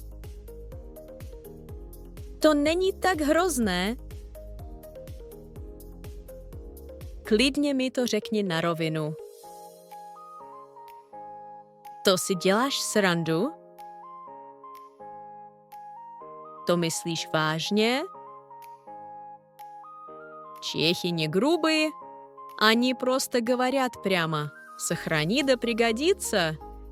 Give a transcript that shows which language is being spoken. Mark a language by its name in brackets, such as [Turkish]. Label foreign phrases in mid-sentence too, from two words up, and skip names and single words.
[Czech] To není tak hrozné. Klidně mi to řekni na rovinu. To si děláš srandu? To myslíš vážně? [Russian] Чехи не грубые, они просто говорят прямо: «Сохрани да пригодится».